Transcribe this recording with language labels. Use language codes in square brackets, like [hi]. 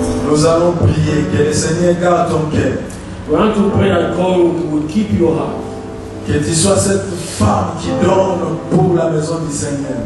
[fr] Nous allons prier que le Seigneur garde ton cœur. [en] We want to pray that God will keep your heart, [fr] Que tu sois cette femme qui donne pour la maison du Seigneur.